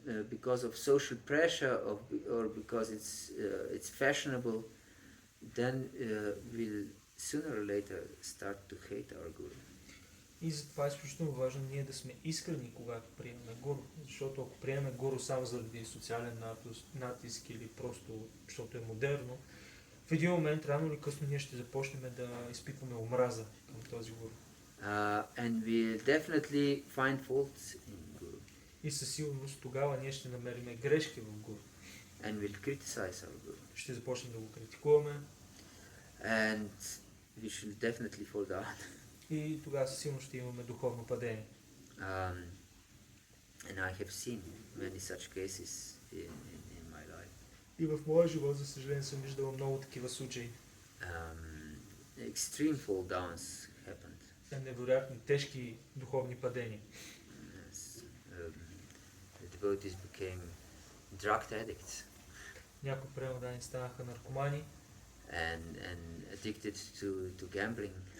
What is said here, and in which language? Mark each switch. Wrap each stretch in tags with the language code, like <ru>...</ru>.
<en>because of social pressure or because it's fashionable, then we'll sooner or later start to hate our guru.</en> <bg>И затова е изключително важно ние да сме искрени, когато приемаме гуру. Защото ако приемем гуру само заради социален натиск или просто защото е модерно, в един момент, рано или късно, ние ще започнем да изпитваме омраза към този гуру.</bg> <en>And we'll definitely find faults in guru.</en> <bg>И със сигурност тогава ние ще намерим грешки в гуру.</bg> <en>And we'll criticize our guru.</en> <bg>Ще започнем да го критикуваме.</bg> <en>And we should definitely fall down.</en> <bg>И тогава със сигурност ще имаме духовно падение.</bg> <en>And I have seen many such cases in my life.</en> <bg>И в моя живот, за съжаление, съм виждал много такива случаи.</bg> <en>Extreme fall downs happened.</en> <bg>Невероятни, тежки духовни падения.</bg> <en>Yes. The devotees became drug addicts.</en> <bg>Някои преодани станаха наркомани.</bg> <en>And addicted to gambling.</en>